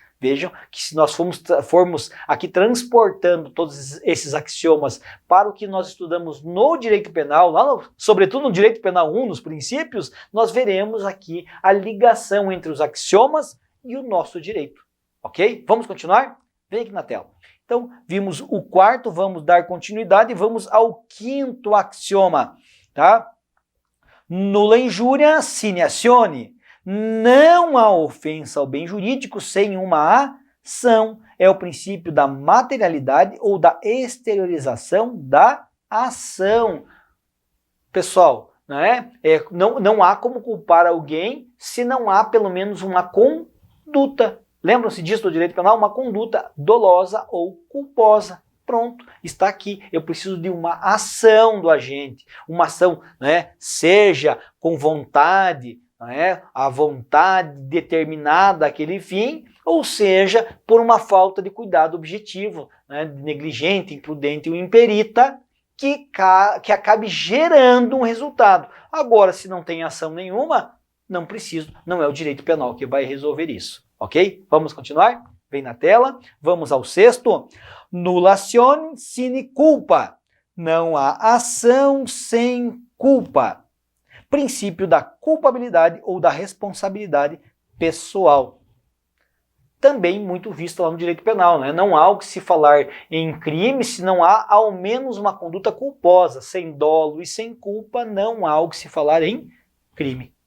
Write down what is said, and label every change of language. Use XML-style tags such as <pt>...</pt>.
<pt>Vejam que se nós formos aqui transportando todos esses axiomas para o que nós estudamos no direito penal, sobretudo no direito penal 1, nos princípios, nós veremos aqui a ligação entre os axiomas e o nosso direito. Ok? Vamos continuar? Vem aqui na tela. Então, vimos o quarto, vamos dar continuidade e vamos ao quinto axioma, tá?</pt> <la>Nulla injuria sine azione.</la> <pt>Não há ofensa ao bem jurídico sem uma ação. É o princípio da materialidade ou da exteriorização da ação. Pessoal, não há como culpar alguém se não há pelo menos uma conduta. Lembram-se disso do direito penal? Uma conduta dolosa ou culposa. Pronto, está aqui. Eu preciso de uma ação do agente. Uma ação, seja com vontade, a vontade determinada àquele fim, ou seja, por uma falta de cuidado objetivo, negligente, imprudente ou imperita, que acabe gerando um resultado. Agora, se não tem ação nenhuma, não é o direito penal que vai resolver isso. Ok? Vamos continuar? Vem na tela. Vamos ao sexto.</pt> <la>Nulla azione sine culpa.</la> <pt>Não há ação sem culpa. Princípio da culpabilidade ou da responsabilidade pessoal. Também muito visto lá no direito penal, Não há o que se falar em crime se não há ao menos uma conduta culposa. Sem dolo e sem culpa, não há o que se falar em crime.</pt>